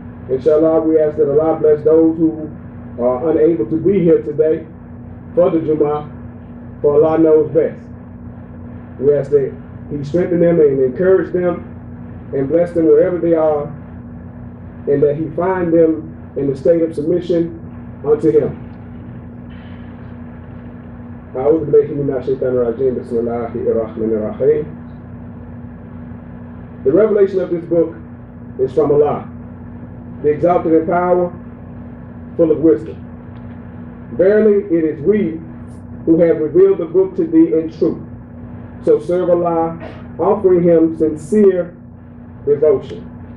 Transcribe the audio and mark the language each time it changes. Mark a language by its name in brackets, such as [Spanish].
[English] Inshallah, we ask that Allah bless those who are unable to be here today for the Jummah, for Allah knows best. We ask that He strengthen them and encourage them and bless them wherever they are, and that He find them in the state of submission unto Him. [Arabic] أعوذ بالله من الشيطان الرجيم بسم الله الرحمن الرحيم. [English] The revelation of this book is from Allah, the exalted in power, full of wisdom. Verily, it is we who have revealed the book to thee in truth. So serve Allah, offering Him sincere devotion.